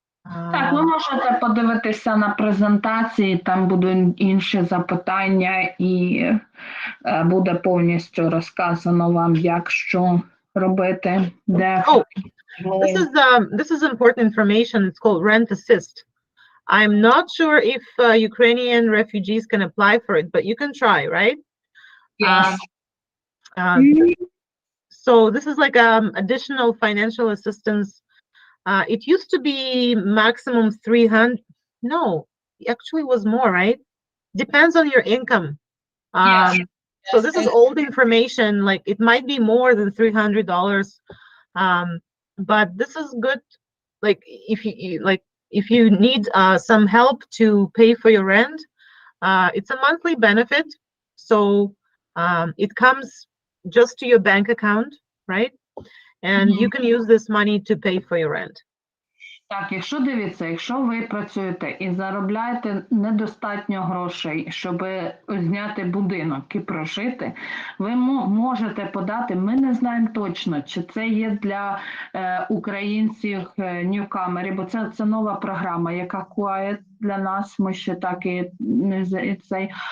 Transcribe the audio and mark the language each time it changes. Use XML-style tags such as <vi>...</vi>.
<uk>Так, ви можете подивитися на презентації, там будуть інші запитання і буде повністю розказано вам, як що робити, де</uk> <en>Oh, this is important information. It's called rent assist. I'm not sure if Ukrainian refugees can apply for it, but you can try, right? Yes. So this is like additional financial assistance. It used to be maximum 300. No, it actually was more, right? Depends on your income. Yes. So this is old information. Like it might be more than $300. But this is good. Like if you need some help to pay for your rent, it's a monthly benefit. So it comes just to your bank account, right? And you can use this money to pay for your rent.</en> <uk>Так, якщо дивіться, якщо ви працюєте і заробляєте недостатньо грошей, щоб зняти будинок і прожити, ви можете подати, ми не знаємо точно, чи це є для українців ньюкамерів, бо це нова програма, яка Quiet для нас, ми ще так і не цей.</uk>